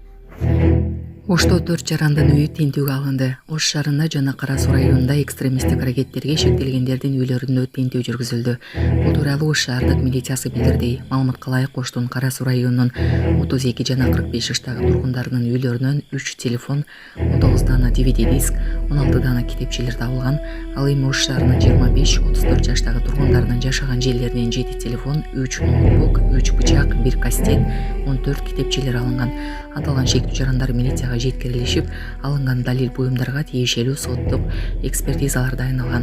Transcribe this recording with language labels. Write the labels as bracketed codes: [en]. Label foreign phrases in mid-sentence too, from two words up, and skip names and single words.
[ky] Ошто 4 жарандын үйү тинтүүгө алынды. Ош шаарында жана Кара Суу районунда экстремисттик аракеттерге шектелгендердин үйлөрүндө тинтүү жүргүзүлдү. Бул тууралуу Ош шаардык милициясы билдирди. Маалыматка ылайык Оштун Кара Суу районунун 32 жана 45 жаштагы тургундарынын үйлөрүнөн 3 телефон, 19 дана DVD диск, 16 дана китепчелер табылган. Ал эми Ош шаарынын 25-34 жаштагы тургундарынын жашаган жерлеринен 7 телефон, 3 ноутбук, 3 бычак, 1 кастет, 14 китепчелер алынган. Аталган шектүү жарандар милицияга жеткирилишип, алынган далил буюмдарга тиешелүү соттук экспертизалар дайындалган.